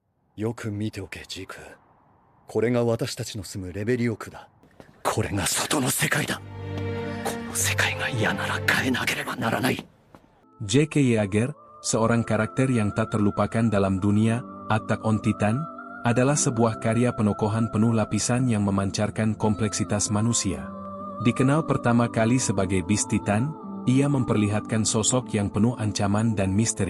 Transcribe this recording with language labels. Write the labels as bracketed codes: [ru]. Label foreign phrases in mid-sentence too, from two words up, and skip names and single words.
[ja] よく見ておけ、ジーク。これが私たちの住むレベリオ区だ。これが外の世界だ。この世界が嫌なら変えなければならない。 [id] J.K. Yeager, seorang karakter yang tak terlupakan dalam dunia Attack on Titan, adalah sebuah karya penokohan penuh lapisan yang memancarkan kompleksitas manusia. Dikenal pertama kali sebagai Beast Titan, ia memperlihatkan sosok yang penuh ancaman dan misteri.